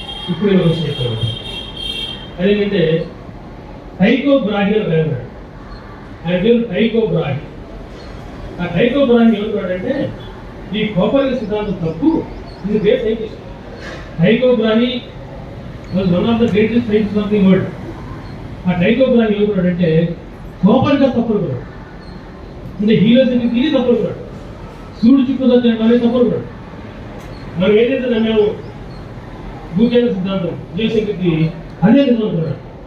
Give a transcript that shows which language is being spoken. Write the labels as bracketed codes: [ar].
[te] ఇప్పుడు నేను వచ్చి చెప్పాను అదేంటంటే టైకో బ్రాహి అని అన్నాడు. ఆయన పేరు టైకో బ్రాహి. ఆ టైకో బ్రాహి ఏమన్నాడంటే ఈ కోపానికి సిద్ధాంతం తప్పు, ఇది great scientist. [en] Tycho Brahe was one of the greatest scientists of the world. [te] ఆ టైకో బ్రాహి ఏమన్నాడంటే కోపర్నికస్ తప్పనుకున్నాడు, అంటే హీలియోసెంట్రిక్ థియరీ తప్పనుకున్నాడు, సూర్యుడు చుట్టూ అనేది తప్పనుకున్నాడు. మనం ఏదైతే నమ్మామో భూకేంద్ర సిద్ధాంతం జియోసెంట్రిక్ థియరీ అదే నిజం అనుకున్నాడు.